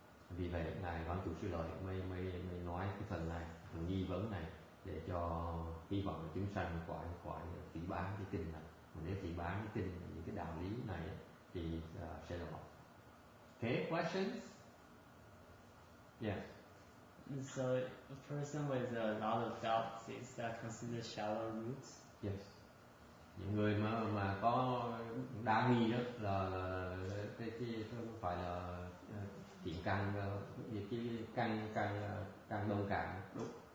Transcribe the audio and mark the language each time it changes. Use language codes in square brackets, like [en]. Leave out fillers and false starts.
[vi] Vì vậy ngài Văn Chủ Sư Lợi mới nói cái phần này, phần nghi vấn này để cho hy vọng là chúng sanh khỏi phỉ báng cái kinh này. Mà nếu phỉ báng cái kinh những cái đạo lý này thì sẽ lọt. [en] Okay, questions? Yes. So a person with a lot of doubts, is that considered shallow roots? Yes. [vi] Những người mà có đa nghi đó là cái không phải là thiện căn, cái căn đông cạn, đúng.